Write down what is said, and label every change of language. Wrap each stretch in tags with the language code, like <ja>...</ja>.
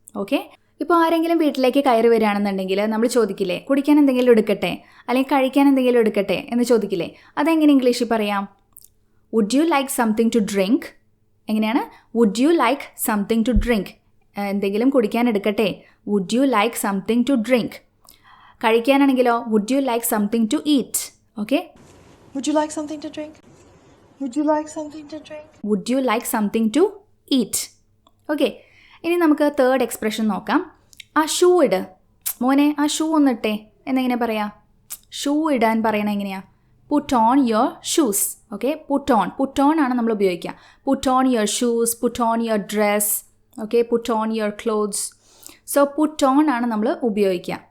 <ml>Okay, ഇപ്പോൾ ആരെങ്കിലും വീട്ടിലേക്ക് കയറി വരികയാണെന്നുണ്ടെങ്കിൽ നമ്മൾ ചോദിക്കില്ലേ, കുടിക്കാൻ എന്തെങ്കിലും എടുക്കട്ടെ അല്ലെങ്കിൽ കഴിക്കാൻ എന്തെങ്കിലും എടുക്കട്ടെ എന്ന് ചോദിക്കില്ലേ. അതെങ്ങനെ ഇംഗ്ലീഷിൽ പറയാം?</ml> <en>Would you like something to drink?</en> <ml>എങ്ങനെയാണ്?</ml> <en>Would you like something to drink.</en> <ml>എന്തെങ്കിലും കുടിക്കാൻ എടുക്കട്ടെ,</ml> <en>Would you like something to drink.</en> <ml>കഴിക്കാനാണെങ്കിലോ</ml> <en>Would you like something to eat. Okay? Would you like something to drink? Would you like something to drink? Would you like something to eat?</en> <ml>Okay. ഇനി നമുക്ക് third expression നോക്കാം. ആ shoe ഇട് മോനെ, ആ shoe ഒന്നിട്ടേ എന്നെങ്ങനെ പറയാം? Shoe ഇടാൻ പറയണ എങ്ങനെയാ?</ml> <en>Put on your shoes. Okay, put on</en> <ml>ആണ് നമ്മൾ ഉപയോഗിക്കുക.</ml> <en>Put on your shoes, put on your dress. Okay, put on your clothes. So put on</en> <ml>ആണ് നമ്മൾ ഉപയോഗിക്കുക.</ml>